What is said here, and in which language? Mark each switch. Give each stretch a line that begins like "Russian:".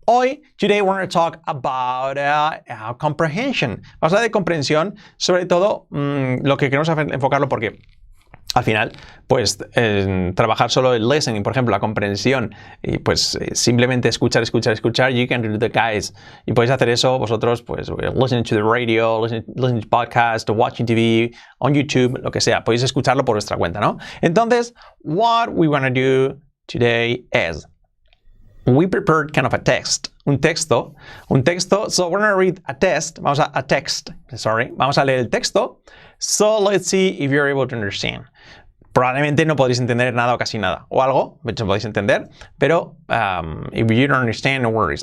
English: Hoy, today we're going to talk about comprehension.
Spanish: Vamos a hablar de comprensión. Sobre todo, lo que queremos enfocarlo porque al final, pues trabajar solo el listening, por ejemplo, la comprensión, y pues simplemente escuchar,
English: you can do the guys.
Spanish: Y podéis hacer eso vosotros, pues
English: listening to the radio, listening to podcast, watching TV, on YouTube,
Spanish: lo que sea. Podéis escucharlo por vuestra cuenta, ¿no?
English: Entonces, what we want to do today is we prepared kind of a text.
Spanish: Un texto.
English: So we're going to read a text.
Spanish: Vamos a leer el texto.
English: So let's see if you're able to understand.
Spanish: Probablemente no podréis entender nada o casi nada. O algo, de hecho podéis entender.
English: Pero if you don't understand, no worries.